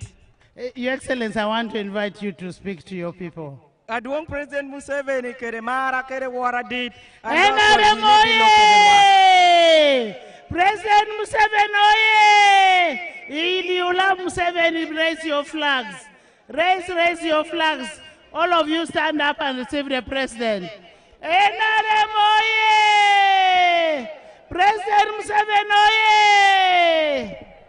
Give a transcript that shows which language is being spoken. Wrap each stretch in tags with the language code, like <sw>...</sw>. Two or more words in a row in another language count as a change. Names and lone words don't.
<en>Your Excellency, I want to invite you to speak to your people.</en> <laj>Aduong President Museveni kere mara kere wara dit.</laj> <en>President Museveni oye!</en> <laj>Iliula Museveni,</laj> <en>raise your flags. Raise your flags. All of you stand up and receive the president. NRM oye! President Museveni oye!</en>